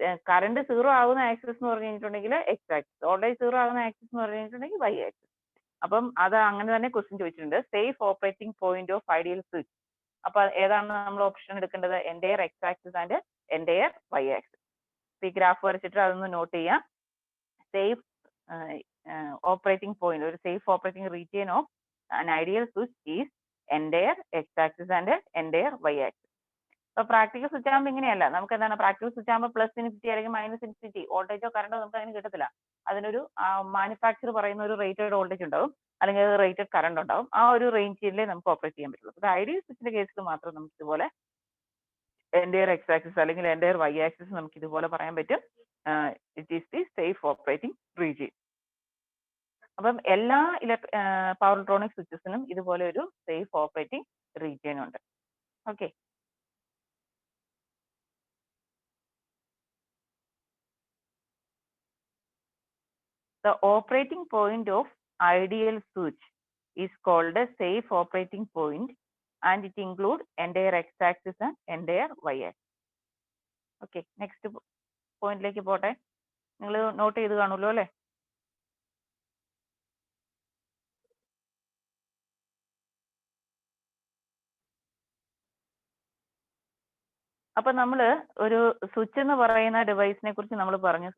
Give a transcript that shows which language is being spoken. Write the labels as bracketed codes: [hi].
[ml] Current zero ആവുന്ന axis എന്ന് പറഞ്ഞു കഴിഞ്ഞിട്ടുണ്ടെങ്കിൽ എക്സ് ആക്സിസ്, വോൾട്ടേജ് സീറോ ആവുന്ന ആക്സിസ് എന്ന് പറഞ്ഞു കഴിഞ്ഞിട്ടുണ്ടെങ്കിൽ വൈ ആക്സിസ്. അപ്പം അത് അങ്ങനെ തന്നെ ക്വസ്റ്റ്യൻ ചോദിച്ചിട്ടുണ്ട്. [en] Safe operating point of ideal switch. [ml] അപ്പൊ ഏതാണ് നമ്മൾ ഓപ്ഷൻ എടുക്കേണ്ടത്? [en] Entire x axis and entire y axis. [ml] ഈ ഗ്രാഫ് വരച്ചിട്ട് അതൊന്ന് നോട്ട് ചെയ്യാം. [en] Safe operating point, ഒരു safe operating region of an ideal switch is entire x axis and entire y axis. [ml] അപ്പൊ പ്രാക്ടിക്കൽ സ്വിച്ച് ആകുമ്പോൾ ഇങ്ങനെയല്ല. നമുക്ക് എന്താണ്, പ്രാക്ടിക്കൽ സ്വിച്ച് ആകുമ്പോൾ പ്ലസ് ഇൻഫിനിറ്റി അല്ലെങ്കിൽ മൈനസ് ഇൻഫിനിറ്റി വോൾട്ടേജോ കറണ്ടോ നമുക്ക് അതിന് കിട്ടത്തില്ല. അതിനൊരു മാനുഫാക്ചർ പറയുന്ന ഒരു റേറ്റഡ് വോൾട്ടേജ് ഉണ്ടാവും, അല്ലെങ്കിൽ റേറ്റഡ് കറണ്ട് ഉണ്ടാവും. ആ ഒരു റേഞ്ചിലേ നമുക്ക് ഓപ്പറേറ്റ് ചെയ്യാൻ പറ്റുള്ളൂ. അത് ഐഡിയൽ സ്വിച്ചിന്റെ കേസിൽ മാത്രം നമുക്ക് ഇതുപോലെ എൻഡെയർ എക്സ് ആക്സിസ് അല്ലെങ്കിൽ എൻഡെയർ വൈ ആക്സിസ് നമുക്ക് ഇതുപോലെ പറയാൻ പറ്റും. [en] It is the safe operating region. [ml] അപ്പം എല്ലാ പവർ ഇലക്ട്രോണിക് സ്വിച്ചസിനും ഇതുപോലെ ഒരു സേഫ് ഓപ്പറേറ്റിംഗ് റീജിയൻ ഉണ്ട്. Okay. [en] The operating point of ideal switch is called a safe operating point and it includes entire x-axis and entire y-axis. [ml] Okay, next പോയിന്റിലേക്ക് പോട്ടെ. നിങ്ങൾ not ചെയ്ത് കാണുമല്ലോ അല്ലേ? അപ്പൊ നമ്മൾ ഒരു സ്വിച്ച് എന്ന് പറയുന്ന ഡിവൈസിനെ കുറിച്ച് നമ്മൾ പറഞ്ഞു.